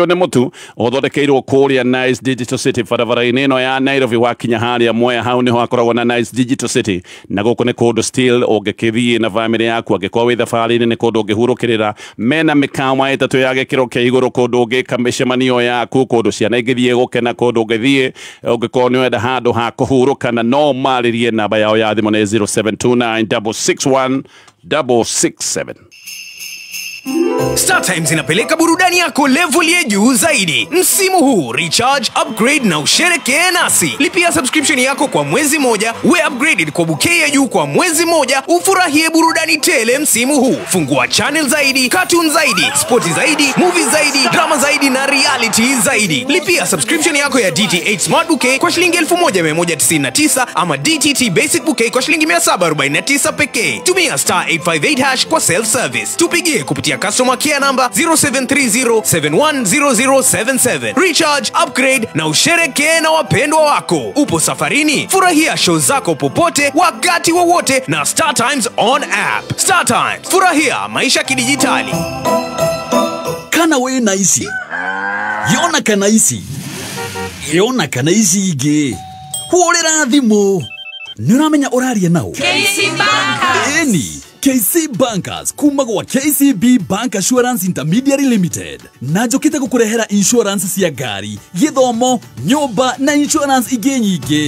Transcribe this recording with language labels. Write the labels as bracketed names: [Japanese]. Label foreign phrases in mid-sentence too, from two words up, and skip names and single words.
[Kikuyu] mutu othodekeirwo kuria Nice Digital City barabara-inĩ ĩno ya Nairobi wakinya haria Mwea hau niho hakoragwo na Nice Digital City na guku ni kundu still ungikithie na family yaku angikwa wi thabarĩ-inĩ ni kundu ungihurukirira mena mikawa itatu ya gikiro kia iguru kundu ungika micemanio yaku kundu ciana ingithie gukena kundu ungithie ungikwa ni wenda handu ha kuhuruka na no maririe namba yao ya thimu ni 0729661667. [Swahili] StarTimes inapeleka burudani yako level ya juu zaidi. Msimu huu recharge, upgrade na usherekee nasi. Lipia subscription yako kwa mwezi moja, [English] we upgraded [Swahili] kwa bouquet ya juu kwa mwezi moja, ufurahie burudani tele msimu huu. Fungua channel zaidi, cartoon zaidi, sporti zaidi, movie zaidi, drama zaidi na reality zaidi. Lipia subscription yako ya DTH Smart Bouquet kwa shilingi 1199 ama DTT Basic Bouquet kwa shilingi 749 pekee. Tumia *858# kwa [English] self service. [Swahili] Tupigie kupitia [English] customer care number [Swahili] 0730710077. Recharge, upgrade na usherekee na wapendwa wako. Upo safarini? Furahia show zako popote wakati wowote na StarTimes on app. StarTimes, furahia maisha kidijitali. [Kikuyu] Kana we na isi yona kana isi yona kana isi ige hurira thimu niramenya uraria nao KC Bankers. Eni KC Bankers kuma gwa KCB Bank Assurance Intermediary Limited na njokite gukurehera insurance cia ngari, githomo, nyumba na insurance ingĩ nyingĩ.